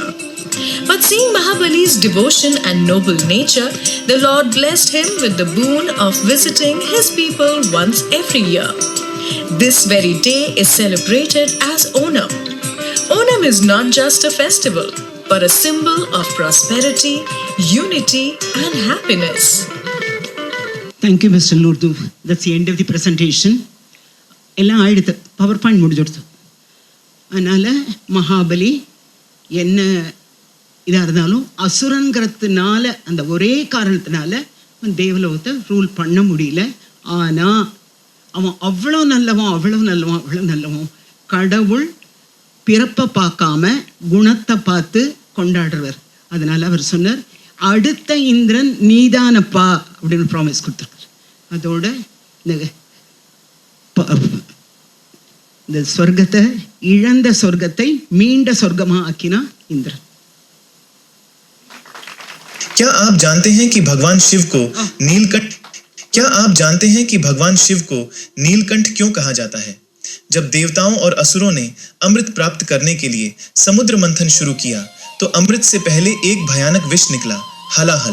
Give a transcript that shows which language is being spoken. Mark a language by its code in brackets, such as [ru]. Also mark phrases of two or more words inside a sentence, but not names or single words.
[en] But seeing Mahabali's devotion and noble nature, the Lord blessed him with the boon of visiting his people once every year. This very day is celebrated as Onam. Onam is not just a festival, but a symbol of prosperity, unity, and happiness. Thank you, Mr. Lurdu. That's the end of the presentation. [ta] எல்லாம் ஆயிடுத்து, பவர் பாயிண்ட் முடிஞ்சுடுத்து. அதனால் மகாபலி என்ன இதாக இருந்தாலும் அசுரங்கிறதுனால, அந்த ஒரே காரணத்தினால தேவலோகத்தை ரூல் பண்ண முடியல. ஆனால் அவன் அவ்வளோ நல்லவன். கடவுள் பிறப்பை பார்க்காம குணத்தை பார்த்து கொண்டாடுறவர். அதனால் அவர் சொன்னார், அடுத்த இந்திரன் நீதானப்பா அப்படின்னு ப்ராமிஸ் கொடுத்துருக்கார். அதோட இந்த சொர்க்கத்தை, இழந்த சொர்க்கத்தை மீண்ட சொர்க்கமாக ஆக்கினா இந்திரன். [hi] क्या आप जानते हैं कि भगवान शिव को नीलकंठ क्यों कहा जाता है? जब देवताओं और असुरों ने अमृत प्राप्त करने के लिए समुद्र मंथन शुरू किया तो अमृत से पहले एक भयानक विष निकला, हलाहल।